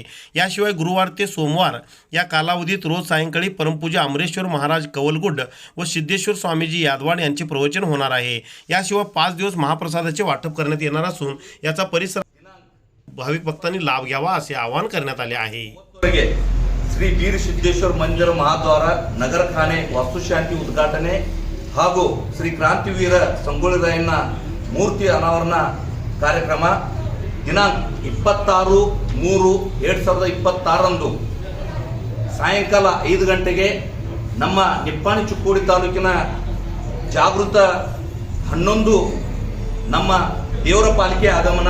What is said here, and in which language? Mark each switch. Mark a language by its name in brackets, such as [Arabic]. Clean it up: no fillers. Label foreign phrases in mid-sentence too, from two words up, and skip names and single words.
[Marathi] याशिवाय गुरुवार ते सोमवार या कालावधीत रोज सायंकाळी परमपूज्य अमरेश्वर महाराज कवलगुड व सिद्धेश्वर स्वामीजी यादवाड यांचे प्रवचन होणार आहे. याशिवाय 5 दिवस महाप्रसादाचे वाटप करण्यात येणार असून याचा परिसर भाविक भक्तांनी लाभ घ्यावा असे आवाहन करण्यात आले आहे. [Kannada] ಶ್ರೀ ಬೀರ್ ಸಿದ್ದೇಶ್ವರ ಮಂದಿರ ಮಹಾದ್ವಾರ ನಗರಖಾನೆ ವಾಸ್ತುಶಾಂತಿ ಉದ್ಘಾಟನೆ ಹಾಗೂ ಶ್ರೀ ಕ್ರಾಂತಿವೀರ ಸಂಗೊಳ್ಳಿ ರಾಯಣ್ಣ ಮೂರ್ತಿ ಅನಾವರಣ ಕಾರ್ಯಕ್ರಮ ದಿನಾಂಕ 26/3/2026 ಸಾಯಂಕಾಲ 5 ಗಂಟೆಗೆ ನಮ್ಮ ನಿಪ್ಪಾಣಿ ಚಿಕ್ಕೋಡಿ ತಾಲೂಕಿನ ಜಾಗೃತ 11 ನಮ್ಮ ದೇವರ ಪಾಲಿಕೆ ಆಗಮನ.